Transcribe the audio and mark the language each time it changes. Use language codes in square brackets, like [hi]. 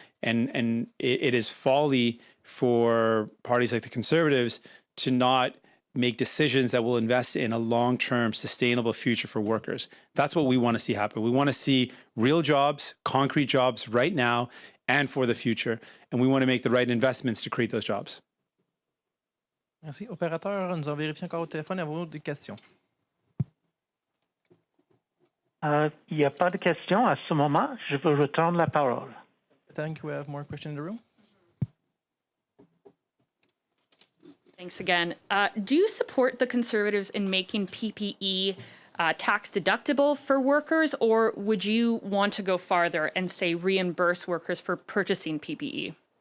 [en] And it is folly for parties like the Conservatives to not make decisions that will invest in a long-term sustainable future for workers. That's what we want to see happen. We want to see real jobs, concrete jobs right now and for the future. And we want to make the right investments to create those jobs. [fr] Merci. Opérateur, nous allons vérifier encore au téléphone. Avez-vous des questions? Il n'y a pas de questions à ce moment. Je vous retourne la parole. [en] I think we have more questions in the room. Thanks again. Do you support the Conservatives in making PPE tax deductible for workers, or would you want to go farther and say reimburse workers for purchasing PPE?